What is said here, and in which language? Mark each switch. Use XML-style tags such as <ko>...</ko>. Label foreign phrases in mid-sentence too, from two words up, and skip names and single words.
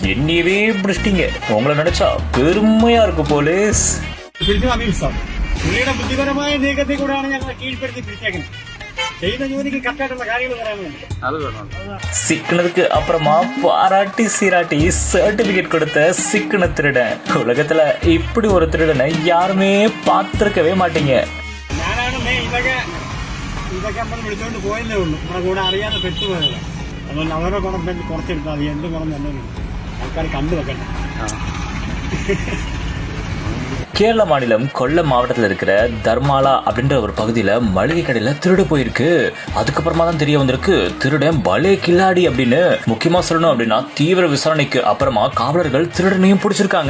<ta>என்னையவே பிடிச்சிட்டீங்க. உங்களை நினைச்சா பெருமையா இருக்கு போலீஸ்.</ta> <ml>പുള്ളിയുടെ ബുദ്ധിപരമായ നീക്കത്തിൽ കൂടെയാണ് ഞങ്ങളെ കീഴ്പ്പെടുത്തി പിടിച്ചേക്കുന്നത്. ചെയ്യുന്ന ജോലിക്ക് കറക്റ്റായിട്ടുള്ള കാര്യങ്ങൾ പറയാനുണ്ട്.</ml> <ta>சிக்கனதுக்கு அப்புறமா பாராட்டி சீராட்டி சர்டிபிகேட் கொடுத்த சிக்கன திருடன். உலகத்துல இப்படி ஒரு திருடனை யாருமே பார்த்திருக்கவே മാട്ടീங்க.</ta> <ml>ഞാനാണ് ഇതൊക്കെ നമ്മൾ വിളിച്ചോണ്ട് പോയതേ ഉള്ളൂ. നമ്മുടെ കൂടെ അറിയാതെ പെട്ടുപോയതല്ല. അതുകൊണ്ട് അവരുടെ ഗുണം കുറച്ചെടുത്താൽ മതി. എന്ത് ഗുണം തന്നെ ആൾക്കാർ കണ്ടുവെക്കണ്ട.</ml> <ta>கேரள மாநிலம் கொல்லம் மாவட்டத்தில் இருக்கிற தர்மாலா அப்படின்ற ஒரு பகுதியில் மளிகை கடையில் திருடு போயிருக்கு. அதுக்கப்புறமா தான் தெரிய வந்திருக்கு திருடன் பலே கில்லாடி அப்படின்னு. முக்கியமா சொல்லணும் அப்படின்னா தீவிர விசாரணைக்கு அப்புறமா காவலர்கள் திருடனையும் பிடிச்சிருக்காங்க.</ta>